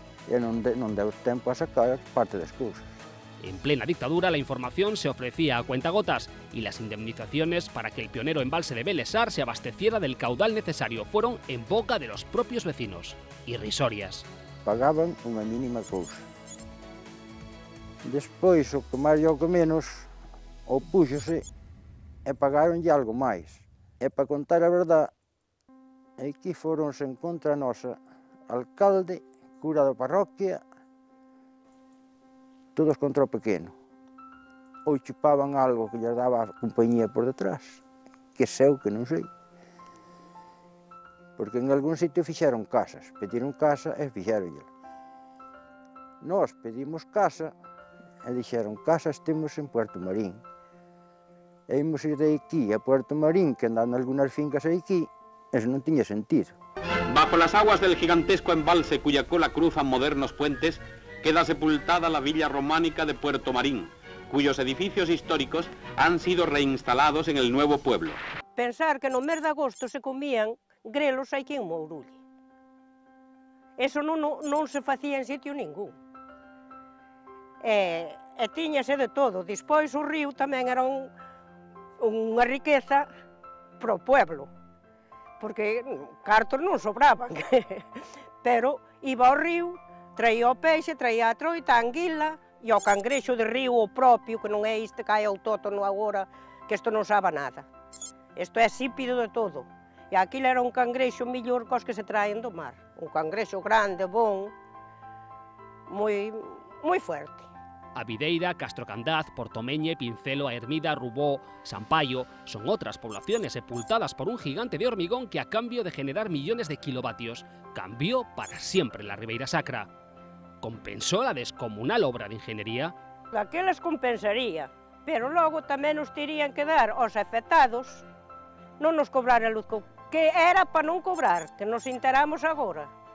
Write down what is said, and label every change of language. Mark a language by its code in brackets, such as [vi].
[gl] E non deu tempo a sacar parte das cousas. [es] En plena dictadura, la información se ofrecía a cuentagotas y las indemnizaciones para que el pionero embalse de Belesar se abasteciera del caudal necesario fueron en boca de los propios vecinos, irrisorias. [gl] Pagaban unha mínima cousa. Despois, o que máis e o que menos, opúxose e pagaronlle algo máis. E para contar a verdade, aquí foronse en contra nosa alcalde, cura da parroquia, todos contra o pequeno. Ou chupaban algo que lles daba a compañía por detrás, que sei que non sei. porque en algún sitio fixeron casas, pediron casa e fixeronlla. Nós pedimos casa e dixeron casas temos en Puerto Marín. E imos ir de aquí a Puerto Marín, que andan algunhas fincas aquí, eso non tiña sentido. [es] Bajo las aguas del gigantesco embalse cuya cola cruzan modernos puentes, queda sepultada la villa románica de Puerto Marín, cuyos edificios históricos han sido reinstalados en el nuevo pueblo. [gl] Pensar que no mes de agosto se comían grelos aquí en Mourulli. Eso non se facía en sitio ningún. E tiñase de todo. Despois o río tamén era unha riqueza para o pueblo, porque cartos non sobraban, pero iba ao río, traía o peixe, traía a troita, a anguila, e o cangrexo de río o propio, que non é este que hai autótono agora, que isto non sabe nada. Isto é sípido de todo. E aquilo era un cangrexo mellor cos que se traen do mar. Un cangrexo grande, bon, moi fuerte. [es] A Videira, Castrocandaz, Portomeñe, Pincelo, a Hermida, Rubó, Sampaio son otras poblaciones sepultadas por un gigante de hormigón que, a cambio de generar millones de kilovatios, cambió para siempre la Ribeira Sacra. ¿Compensó la descomunal obra de ingeniería? [gl] Aquelas compensaría, pero logo tamén nos terían que dar aos afectados non nos cobrar a luz, que era para non cobrar, que nos enteramos agora.